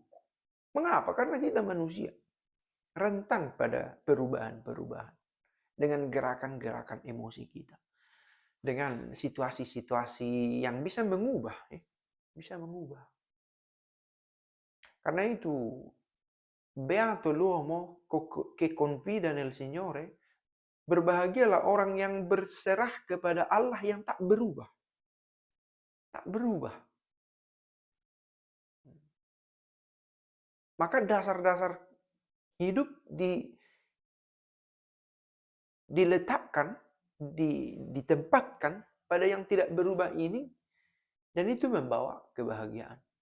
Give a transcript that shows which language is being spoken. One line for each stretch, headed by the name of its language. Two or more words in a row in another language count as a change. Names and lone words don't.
Indonesian: Mengapa? Karena kita manusia, rentan pada perubahan-perubahan. Dengan gerakan-gerakan emosi kita. Dengan situasi-situasi yang bisa mengubah. Bisa mengubah. Karena itu,
Italian: beato l'uomo che confida nel Signore,
Indonesian: berbahagialah orang yang berserah kepada Allah yang tak berubah. Tak berubah. Maka dasar-dasar hidup diletakkan, ditempatkan pada yang tidak berubah ini, dan itu membawa kebahagiaan.